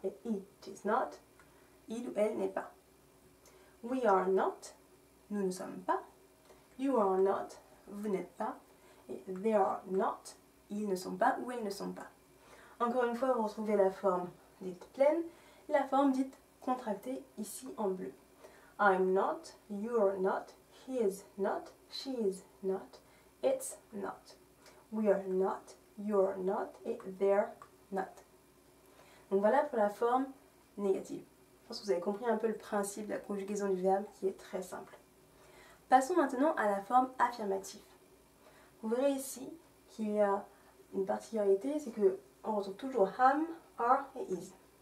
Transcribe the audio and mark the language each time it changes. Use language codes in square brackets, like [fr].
[fr] Et [en] it is not, [fr] il ou elle n'est pas. [en] We are not, [fr] nous ne sommes pas. [en] You are not, [fr] vous n'êtes pas. Et [en] they are not, [fr] ils ne sont pas ou elles ne sont pas. Encore une fois, vous retrouvez la forme dite pleine et la forme dite contractée ici en bleu. [en] I'm not, you're not, he is not, she is not, it's not. We are not, you're not et they're not. [fr] Donc voilà pour la forme négative. Je pense que vous avez compris un peu le principe de la conjugaison du verbe qui est très simple. Passons maintenant à la forme affirmative. Vous verrez ici qu'il y a une particularité, c'est qu'on retrouve toujours am, are et is.